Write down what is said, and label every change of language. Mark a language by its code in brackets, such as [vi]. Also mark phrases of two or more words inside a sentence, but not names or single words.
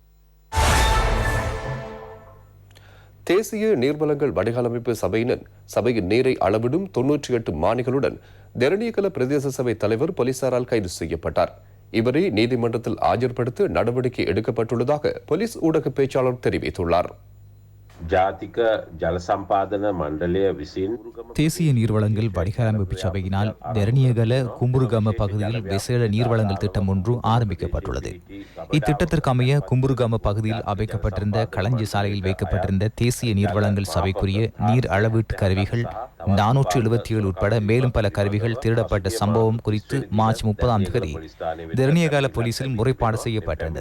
[ta] தேசிய நீர்வளங்கள் வடிகாலமைப்பு சபையினர் சபையின் நீரை அளவிடும் 98 மானிகளுடன் தெரணியகல பிரதேச சபை தலைவர் போலீசாரால் கைது செய்யப்பட்டார். இவரை நீதிமன்றத்தில் ஆஜர்படுத்த நடவடிக்கை எடுக்கப்பட்டுள்ளதாக போலீஸ் ஊடக பேச்சாளர் தெரிவித்துள்ளார். [si] ජාතික ජල සම්පාදන මණ්ඩලය විසින් [ta] தேசிய நீர்வளங்கள் வடிகாலமைப்பு சபையினால் தெரணியகல கும்புருகம பகுதியில் விசேட நீர்வளங்கள் திட்டம் ஒன்று ஆரம்பிக்கப்பட்டுள்ளது. இத்திட்டத்திற்கு அமைய கும்புருகம பகுதியில் அமைக்கப்பட்டிருந்த களஞ்சி சாலையில் வைக்கப்பட்டிருந்த தேசிய நீர்வளங்கள் சபைக்குரிய நீர் அளவீட்டு கருவிகள் 477 உட்பட மேலும் பல கருவிகள் திருடப்பட்ட சம்பவம் குறித்து மார்ச் 30ஆம் தேதி தெரணியகால போலீசில் முறைப்பாடு செய்யப்பட்டிருந்தது.